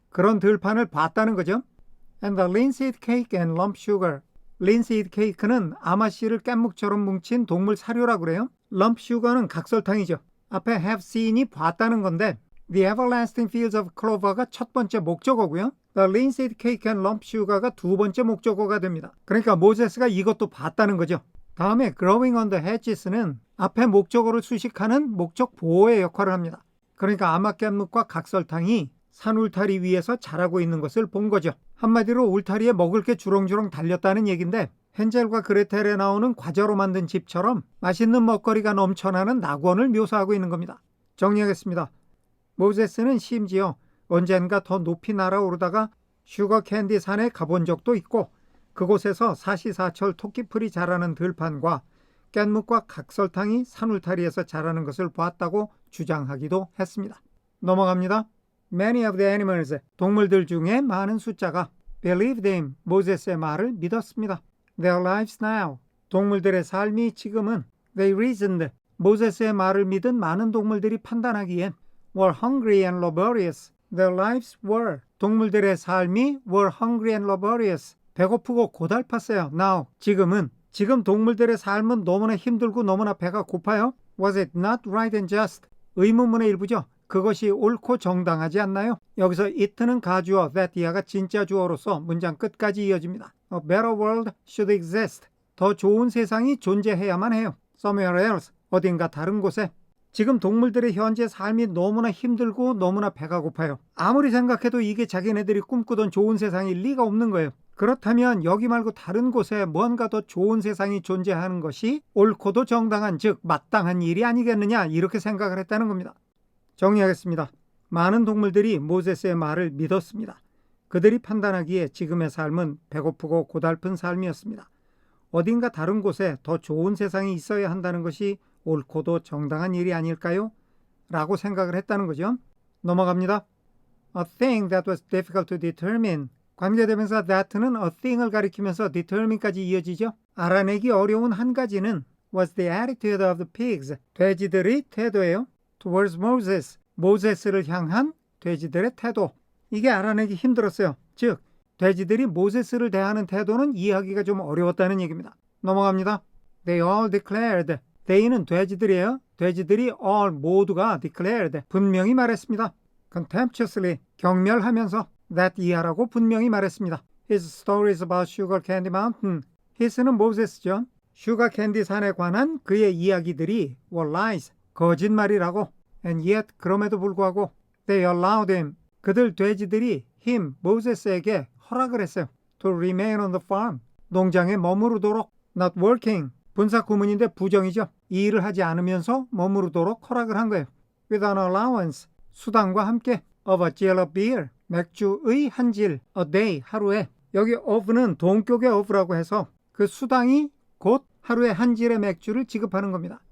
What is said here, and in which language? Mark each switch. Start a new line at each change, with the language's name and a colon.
Korean: 그런 들판을 봤다는 거죠.
English: And the linseed cake and lump sugar.
Korean: linseed cake는 아마씨를 깻묵처럼 뭉친 동물 사료라고 그래요. lump sugar는 각설탕이죠. 앞에 have seen이 봤다는 건데 the everlasting fields of clover가 첫 번째 목적어고요. The linseed cake and lump sugar가 두 번째 목적어가 됩니다. 그러니까 모세스가 이것도 봤다는 거죠. 다음에 growing on the hedges는 앞에 목적어를 수식하는 목적 보호의 역할을 합니다. 그러니까 아마깻묵과 각설탕이 산 울타리 위에서 자라고 있는 것을 본 거죠. 한마디로 울타리에 먹을 게 주렁주렁 달렸다는 얘기인데 헨젤과 그레텔에 나오는 과자로 만든 집처럼 맛있는 먹거리가 넘쳐나는 낙원을 묘사하고 있는 겁니다. 정리하겠습니다. 모세스는 심지어 언젠가 더 높이 날아오르다가 슈거 캔디 산에 가본 적도 있고 그곳에서 사시사철 토끼풀이 자라는 들판과 깻묵과 각설탕이 산울타리에서 자라는 것을 보았다고 주장하기도 했습니다. 넘어갑니다.
English: Many of the animals,
Korean: 동물들 중에 많은 숫자가
English: believed him,
Korean: 모세스의 말을 믿었습니다. Their lives now, 동물들의 삶이 지금은 they reasoned, 모세스의 말을 믿은 많은 동물들이 판단하기엔
English: were hungry and laborious. Their lives were, 동물들의 삶이 were hungry and laborious,
Korean: 배고프고 고달팠어요. Now, 지금 동물들의 삶은 너무나 힘들고 너무나 배가 고파요.
English: Was it not right and just?
Korean: 의문문의 일부죠. 그것이 옳고 정당하지 않나요? 여기서 it는 가주어, that 이하가 진짜 주어로서 문장 끝까지 이어집니다.
English: A better world should exist.
Korean: 더 좋은 세상이 존재해야만 해요.
English: Somewhere else,
Korean: 어딘가 다른 곳에. 지금 동물들의 현재 삶이 너무나 힘들고 너무나 배가 고파요. 아무리 생각해도 이게 자기네들이 꿈꾸던 좋은 세상일 리가 없는 거예요. 그렇다면 여기 말고 다른 곳에 뭔가 더 좋은 세상이 존재하는 것이 옳고도 정당한, 즉 마땅한 일이 아니겠느냐 이렇게 생각을 했다는 겁니다. 정리하겠습니다. 많은 동물들이 모세스의 말을 믿었습니다. 그들이 판단하기에 지금의 삶은 배고프고 고달픈 삶이었습니다. 어딘가 다른 곳에 더 좋은 세상이 있어야 한다는 것이 옳고도 정당한 일이 아닐까요? 라고 생각을 했다는 거죠. 넘어갑니다.
English: A thing that was difficult to determine.
Korean: 관계대명사 that는 a thing을 가리키면서 determine까지 이어지죠. 알아내기 어려운 한 가지는
English: was the attitude of the pigs.
Korean: 돼지들의 태도예요.
English: Towards Moses.
Korean: 모세스를 향한 돼지들의 태도. 이게 알아내기 힘들었어요. 즉, 돼지들이 모세스를 대하는 태도는 이해하기가 좀 어려웠다는 얘기입니다. 넘어갑니다.
English: They all declared.
Korean: they는 돼지들이에요. 돼지들이 all 모두가 declared 분명히 말했습니다. contemptuously 경멸하면서 that 이하라고 분명히 말했습니다.
English: His stories about Sugar Candy Mountain.
Korean: his는 모세스죠. 슈가 캔디 산에 관한 그의 이야기들이
English: were lies
Korean: 거짓말이라고.
English: and yet
Korean: 그럼에도 불구하고
English: they allowed him 그들 돼지들이 him
Korean: 모세스에게 허락을 했어요.
English: to remain on the farm
Korean: 농장에 머무르도록 not working 분사 구문인데 부정이죠. 이 일을 하지 않으면서 머무르도록 허락을 한 거예요. with an allowance 수당과 함께 of a gill of beer 맥주의 한 질 a day 하루에 여기 of는 동격의 of라고 해서 그 수당이 곧 하루에 한 질의 맥주를 지급하는 겁니다.